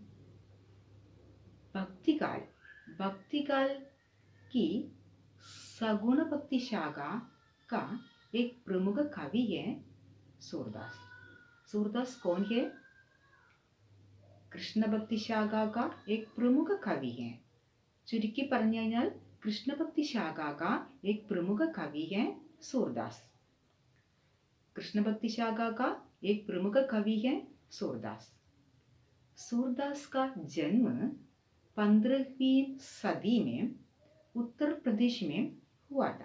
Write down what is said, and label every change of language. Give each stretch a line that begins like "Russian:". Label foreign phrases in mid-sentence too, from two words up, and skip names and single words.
Hindi: भक्तिकाल, भक्तिकाल की सगुण भक्ति शाखा का एक प्रमुख कवि है सूरदास। सूरदास कौन है? कृष्ण भक्ति शाखा का एक प्रमुख कवि है।
Malayalam: ചുരുക്കി പറഞ്ഞു കഴിഞ്ഞാൽ കൃഷ്ണഭക്തി ശാഖ
Hindi: का एक प्रमुख कवि है सूरदास। कृष्णभक्ति शाखा का एक प्रमुख कवि है सूरदास। सूरदास का जन्म 15वीं सदी में उत्तर प्रदेश में हुआ था।